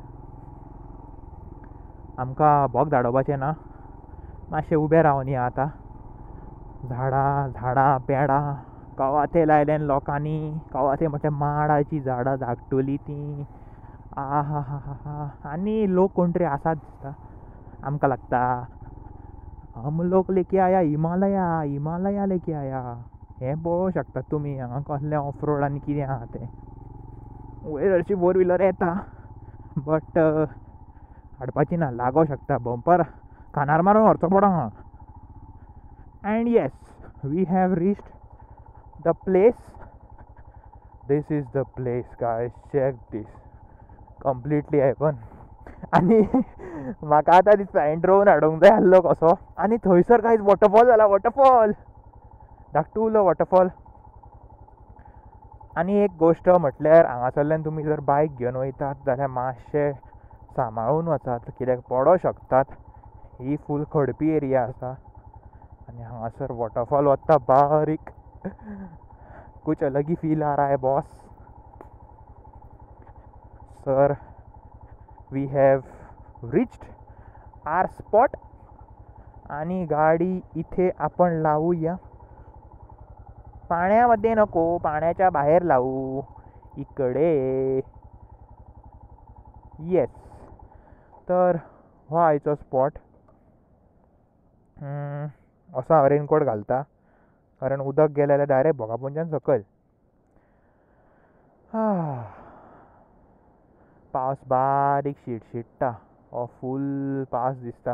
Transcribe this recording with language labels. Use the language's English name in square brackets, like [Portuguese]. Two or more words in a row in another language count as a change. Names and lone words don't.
[Konkani] आमकां भोग धाडोवपाचें ना. मातशें उबें रावन या. आतां झाडां पेडां कवाथे लायल्यान लोकांनी. कवाथे म्हणटा माडाची झाडां धाकटुली तीं. आहा हा हा. आनी लोक कोण तरी आसात दिसता. आमकां लागता [Hindi] हम लोग लेके आया हिमालया लेके आया. [Konkani] हें पळोवंक शकतात तुमी. हांगा कसलें [English] off road [Konkani] आनी कितें आहा तें. वयर हरशीं [English] four wheeler [Konkani] येता बट हाडपाची ना. लागों शकता बंपर कानार मारून व्हरचो पडो हांगा. [English] And yes, we have reached the place. This is the place guys. Check this. Completely heaven. [Konkani] आनी म्हाका आतां दिसता ड्रोन हाडूंक जाय आसलो कसो. आनी थंयसर गायज वॉटरफॉल जाला. वॉटरफॉल धाकटुलो वॉटरफॉल. आनी एक गोश्ट म्हटल्यार हांगासरल्यान तुमी जर बायक घेवन वयतात जाल्यार मातशें सांबाळून वचात, कित्याक पडों शकतात. ही फूल खडपी एरिया आसा. आनी हांगासर वॉटरफॉल वता बारीक. [Hindi] कुछ अलग ही फील आ रहा है बॉस. [English] Sir we have reached our spot. [Marathi] आणि गाडी इथे आपण लावूया. पाण्यामध्ये नको, पाण्याच्या बाहेर लावू. इकडे येस. [Konkani] तर हो आयचो स्पॉट. असो हांव रेनकोट घालता कारण उदक गेलें जाल्यार डायरेक्ट भोगापुंजान सकयल. पावस बारीक शिडशिडटा. हो फूल पावस दिसता.